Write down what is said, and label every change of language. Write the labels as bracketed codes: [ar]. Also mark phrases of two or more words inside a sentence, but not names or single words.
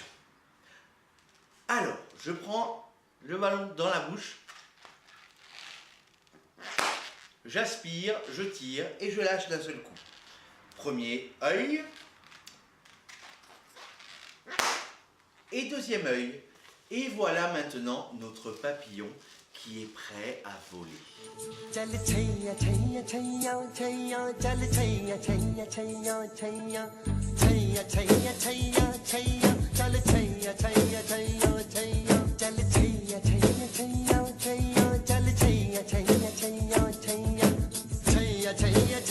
[fr] Alors, je prends le ballon dans la bouche, j'aspire, je tire et je lâche d'un seul coup. Premier œil et deuxième œil. Et voilà maintenant notre papillon qui est prêt à voler. [hi] चल छैया छैया छैया छैया चल छैया छैया छैया छैया छैया छैया छैया छैया छैया छैया चल छैया छैया छैया छैया चल छैया छैया छैया छैया छैया छैया